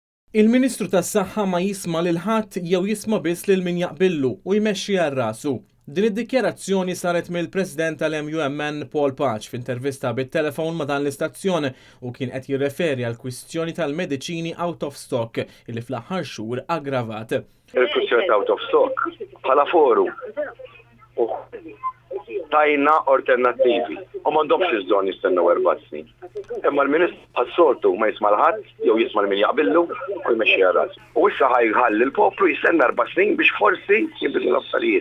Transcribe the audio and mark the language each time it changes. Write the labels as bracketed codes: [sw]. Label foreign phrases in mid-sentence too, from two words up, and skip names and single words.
[mt] Il-Ministru tas-Saħħa ma jisma' lil ħadd jew jisma' biss lil min jaqbillu u jmexxi għal rasu. Din id-dikjarazzjoni saret mill-President tal-MUMN Paul Paċ f'intervista bit-telefon ma' dan l-istazzjon u kien qed jirreferi għal kwistjoni tal-mediċini [en] out of stock [mt] illi fl-aħħar xhur aggravat. Il-kwistjoni [en] out of stock [mt] bħala forum u tajna alternattivi u m'għandhomx iż-żon jistennew 4 snin. Imma l-Ministru ħas-soltu ma jisma' l-ħadd jew jisma' min jaqbillu u jmexxi rasu. U issa ħajħalli l-poplu jistenna 4 snin biex forsi jinbidlu l-affarijiet.